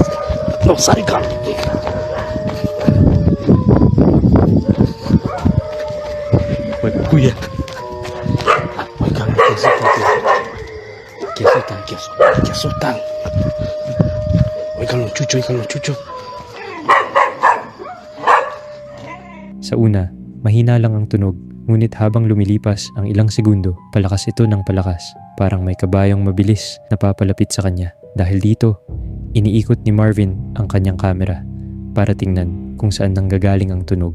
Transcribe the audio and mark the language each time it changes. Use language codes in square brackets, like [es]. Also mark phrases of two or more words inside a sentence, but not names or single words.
[es] No salgan. Bueno, cuida. Oigan, que asustan. Oigan los chuchos. [tl] Sa una, mahina lang ang tunog, ngunit habang lumilipas ang ilang segundo, palakas ito ng palakas. Parang may kabayong mabilis na papalapit sa kanya. Dahil dito, iniikot ni Marvin ang kanyang kamera para tingnan kung saan nanggagaling ang tunog.